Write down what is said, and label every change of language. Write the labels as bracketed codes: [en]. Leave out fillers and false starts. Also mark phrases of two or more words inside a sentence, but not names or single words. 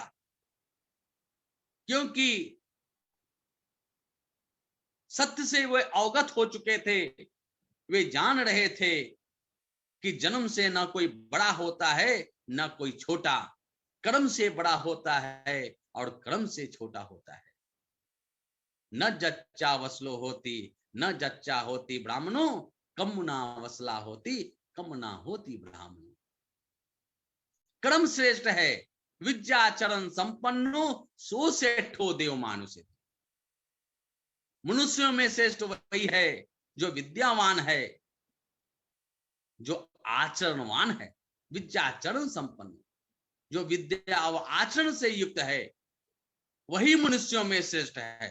[hi] क्योंकि सत्य से वे अवगत हो चुके थे, वे जान रहे थे कि जन्म से ना कोई बड़ा होता है ना कोई छोटा, कर्म से बड़ा होता है और कर्म से छोटा होता है। [pi] न जच्चा वसलो होती न जच्चा होती ब्राह्मणों, कम ना वसला होती कम ना होती ब्राह्मणों। [hi] कर्म श्रेष्ठ है [pi] विद्याचरण संपन्नो, सो सेठो देव मानुषे। [hi] मनुष्यों में श्रेष्ठ वही है जो विद्यावान है, जो आचरणवान है। विद्याचरण संपन्न, जो विद्या और आचरण से युक्त है, वही मनुष्यों में श्रेष्ठ है।